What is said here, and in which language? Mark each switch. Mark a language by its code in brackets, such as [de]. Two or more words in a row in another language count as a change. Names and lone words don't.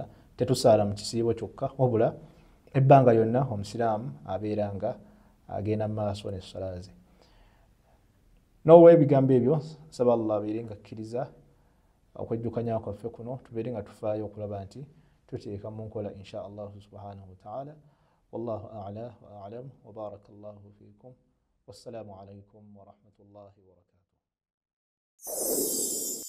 [lg] Tetusaala mu kisiibo kyokka wabula ebbanga lyonna omusiraamu abeera nga agenda mu maaso n'essala ze. N'olw'ebigambo ebyo nsaba Allah abeere nga akkiriza okwejjukanya kwaffe kuno, tubeere nga tufaayo okulaba nti tuteeka mu nkola [ar] إن شاء الله سبحانه وتعالى. والله أعلى وأعلم وبارك الله فيكم. والسلام عليكم ورحمة الله وبركاته.